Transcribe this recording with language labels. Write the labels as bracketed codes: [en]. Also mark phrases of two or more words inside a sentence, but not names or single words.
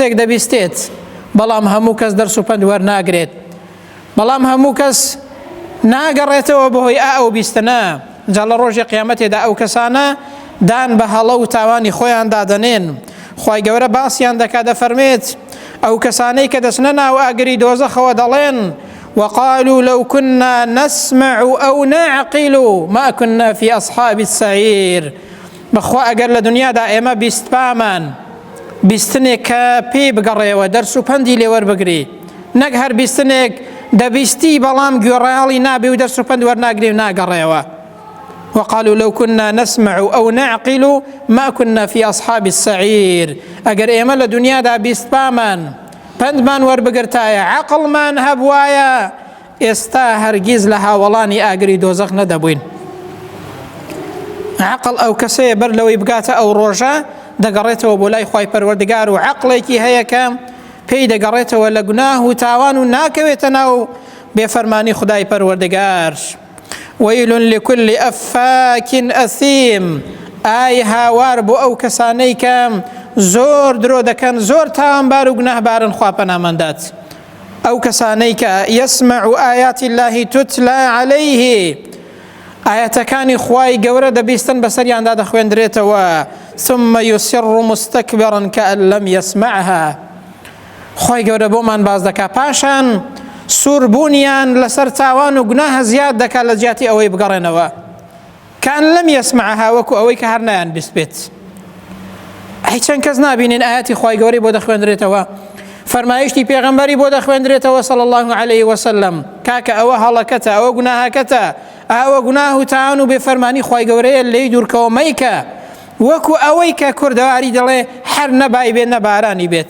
[ckb] هەموو کەسێک دەبیستێت، بەڵام هەموو کەس دەرس و پند وەرناگرێت، بەڵام هەموو کەس ناگەڕێتەوە بەهۆی ئەو بیستنە. جا لە ڕۆژی قیامەتێدا ئەو کەسانە دان بە هەڵە و تاوانی خۆیان دادەنێن. خی گەورە باسییان دەکات، دەفەرمێت ئەو کەسانەی کە دەچنە ناو ئاگری دۆزەخەوە دەڵێن [ar] وقالوا لو كنا نسمع أو نعقل ما كنا في أصحاب السعير. [ckb] بخوا ئەگەر لە دنیادا ئێمە بیستپامان بیستنێک کە پێی بگەڕێەوە دەرس و پەندی لێوەربگری، نەک هەر بیستنێک دەبیستی بەڵام گوێڕایاڵی نابێ و دەرس و پەند وەرناگرێ و ناگەڕێەوە. [ar] وقالوا لو كنا نسمع أو نعقل ما كنا في أصحاب السعير. [ckb] ئەگەر ئێمە لە دنیادا بیستپامان پندمان وەربگرتایە عەقڵمان هەبوایە ئێستا هەرگیز لە هاوڵانی ئاگری دۆزەخ نەدەبووین. عەقڵ ئەو کەسەیە بەر لەوەی بگاتە ئەو ڕۆژە دەگەڕێتەوە بۆ لای خوای پەروەردگار و عەقڵێکی هەیە کە پێی دەگەڕێتەوە لە گوناه و تاوان و ناکەوێتە ناو بێفەرمانی خودای پەروەردگار. [ar] ويل لكل أفاك أثيم. [ckb] ئای هاوار بۆ ئەو کەسانەی کە زۆر درۆ دەکەن، زۆر تاوانبار و گوناهبارن، خوا پەنامەندات. ئەو کەسانەی کە [ar] يسمع آيات الله تتلى عليه، [ckb] ئاەتەکانی خوای گەورە دەبیستن بەسەریاندا دەخوێندرێتەوە، [ar] ثم يصر مستكبرا كأن لم يسمعها. [ckb] خوای گەورە بۆمان باز دەکا، پاشان سووربوونیان لەسەر تاوان و گوناهە زیاد دەکات لە جیاتی ئەوەی بگەڕێنەوە، [ar] كأن لم يسمعها، [ckb] وەکو ئەوەی کە هەر نەیان بیست بێت. هیچ چەند کەس نابینین ئاەتی خوای گەورەی بۆ دەخوێندرێتەوە، فەرمایشتی پێغەمبەری بۆ دەخوێندرێتەوە [ar] صلی الله عليه وسلم، [ckb] کاکە ئەوە هەڵەکەتە، ئەوە گوناهەکەتە، ئەوە گوناه و تاوان و بێفەرمانی خوای گەورەیە لێی دوورکەوە مەیکە، وەکو ئەوەی کە کوردەواری دەڵێ هەر نەبای بێت نەبارانی بێت.